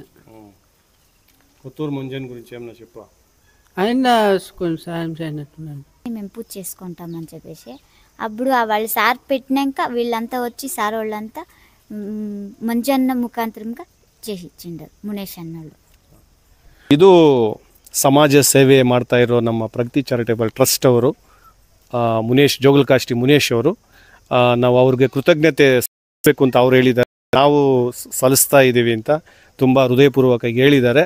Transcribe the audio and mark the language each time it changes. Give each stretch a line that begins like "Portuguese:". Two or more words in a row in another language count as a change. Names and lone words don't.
Telugu: కొత్తూరు మంజన్ గురించి ఏమన్నా చెప్పు. ఆయన కొంచెం సాయం చేయనట్టున్నాను. మేము పూజ చేసుకుంటామని చెప్పేసి అప్పుడు వాళ్ళు సార్ పెట్టినాక వీళ్ళంతా వచ్చి సార్ వాళ్ళంతా మంజన్న ముఖాంతరంగా చేసి ఇచ్చిండారు మునేష్ అన్నోళ్ళు.
Kannada: ಇದು ಸಮಾಜ ಸೇವೆ ಮಾಡ್ತಾ ಇರೋ ನಮ್ಮ ಪ್ರಗತಿ ಚಾರಿಟೇಬಲ್ ಟ್ರಸ್ಟ್ ಅವರು ಮುನೇಶ್ ಜೋಗಲ್ಕಾಷ್ಟಿ ಮುನೇಶ್ ಅವರು, ನಾವು ಅವ್ರಿಗೆ ಕೃತಜ್ಞತೆ ಸಲ್ಲಿಸಬೇಕು ಅಂತ ಅವ್ರು ಹೇಳಿದ್ದಾರೆ. ನಾವು ಸಲ್ಲಿಸ್ತಾ ಇದ್ದೀವಿ ಅಂತ ತುಂಬ ಹೃದಯಪೂರ್ವಕವಾಗಿ ಹೇಳಿದ್ದಾರೆ.